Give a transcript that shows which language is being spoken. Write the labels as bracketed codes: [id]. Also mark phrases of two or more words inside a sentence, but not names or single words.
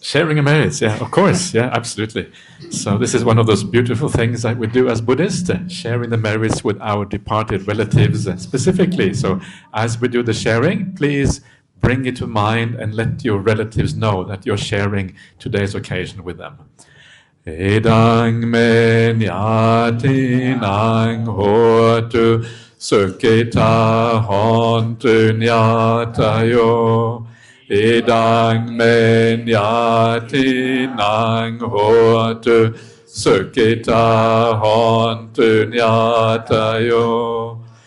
[en] Sharing of merits, yeah, of course, yeah, absolutely. So this is one of those beautiful things that we do as Buddhists, sharing the merits with our departed relatives specifically. So as we do the sharing, please bring it to mind and let your relatives know that you're sharing today's occasion with them. [pi] Edang me nyati nang hotu sukita hontu nyatayo. Edang me nyati nang hotu sukita hontu nyatayo.